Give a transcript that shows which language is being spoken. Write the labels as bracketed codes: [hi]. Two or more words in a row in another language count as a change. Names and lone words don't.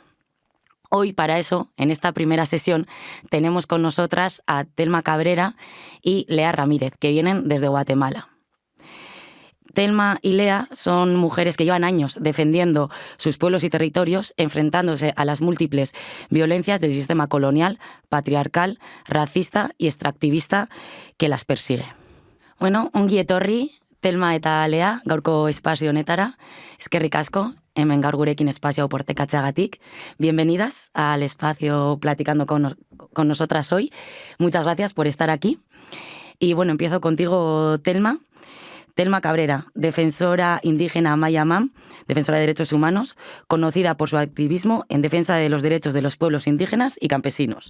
[es] Hoy, para eso, en esta primera sesión, tenemos con nosotras a Telma Cabrera y Lea Ramírez, que vienen desde Guatemala. Telma y Lea son mujeres que llevan años defendiendo sus pueblos y territorios, enfrentándose a las múltiples violencias del sistema colonial, patriarcal, racista y extractivista que las persigue. [eu] Bueno, ongi etorri, Telma eta Lea, gaurko espazio honetara, eskerrik asko, hemen gaur gurekin espazio portekatzeagatik. [es] Bienvenidas al espacio Platicando con nosotras hoy. Muchas gracias por estar aquí. Y bueno, empiezo contigo, Telma. Telma Cabrera, defensora indígena Maya Mam, defensora de derechos humanos, conocida por su activismo en defensa de los derechos de los pueblos indígenas y campesinos.